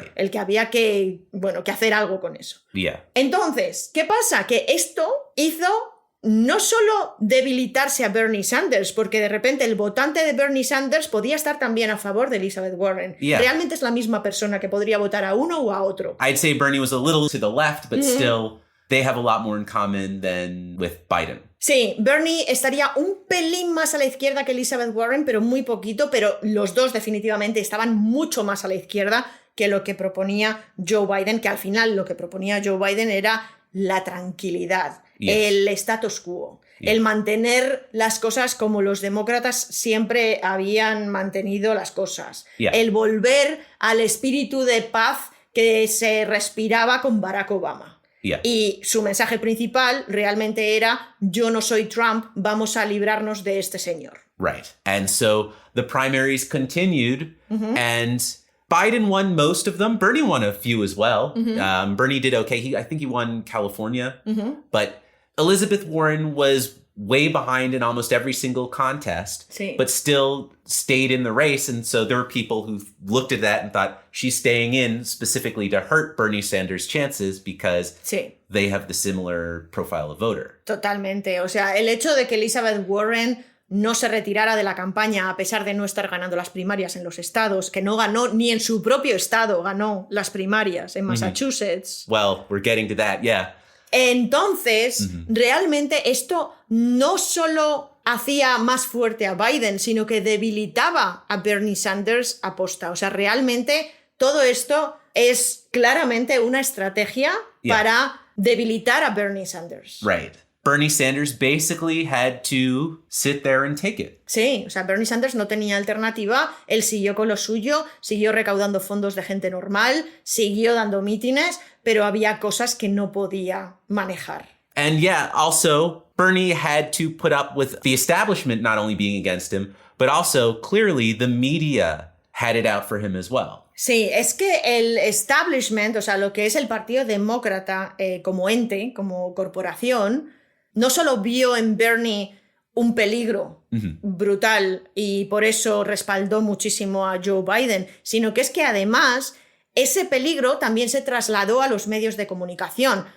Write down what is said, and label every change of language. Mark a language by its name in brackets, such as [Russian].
[Spanish] El que había que hacer algo con eso. Entonces, ¿qué pasa? Que esto hizo no solo debilitarse a Bernie Sanders, porque de repente el votante de Bernie Sanders podía estar también a favor de Elizabeth Warren. Realmente es la misma persona que podría votar a uno o a otro. [English] I'd say Bernie was a little to the left, but still they have a lot more in common than with Biden. [Spanish] Sí, Bernie estaría un pelín más a la izquierda que Elizabeth Warren, pero muy poquito, pero los dos definitivamente estaban mucho más a la izquierda que lo que proponía Joe Biden, que al final lo que proponía Joe Biden era la tranquilidad, el status quo, el mantener las cosas como los demócratas siempre habían mantenido las cosas, el volver al espíritu de paz que se respiraba con Barack Obama. Y su mensaje principal realmente era yo no soy Trump, vamos a librarnos de este señor. [English] Right. And so the primaries continued and Biden won most of them. Bernie won a few as well. Bernie did okay. I think he won California. But Elizabeth Warren was way behind in almost every single contest, but still stayed in the race. And so there were people who looked at that and thought she's staying in specifically to hurt Bernie Sanders' chances because they have the similar profile of voter. [Spanish] Totalmente. O sea, el hecho de que Elizabeth Warren no se retirara de la campaña a pesar de no estar ganando las primarias en los estados, que no ganó ni en su propio estado, ganó las primarias en Massachusetts. [English] Well, we're getting to that, yeah. [Spanish] Entonces, realmente esto no solo hacía más fuerte a Biden, sino que debilitaba a Bernie Sanders a posta. O sea, realmente todo esto es claramente una estrategia para debilitar a Bernie Sanders. [English] Right. Bernie Sanders basically had to sit there and take it. [Spanish] Sí, o sea, Bernie Sanders no tenía alternativa, él siguió con lo suyo, siguió recaudando fondos de gente normal, siguió dando mítines, pero había cosas que no podía manejar. [English] And yeah, also, Bernie had to put up with the establishment not only being against him, but also clearly the media had it out for him as well. [Spanish] Sí, es que el establishment, o sea, lo que es el Partido Demócrata como ente, como corporación, no solo vio en Bernie un peligro brutal y por eso respaldó muchísimo a Joe Biden, sino que es que además ese peligro también se trasladó a los medios de comunicación.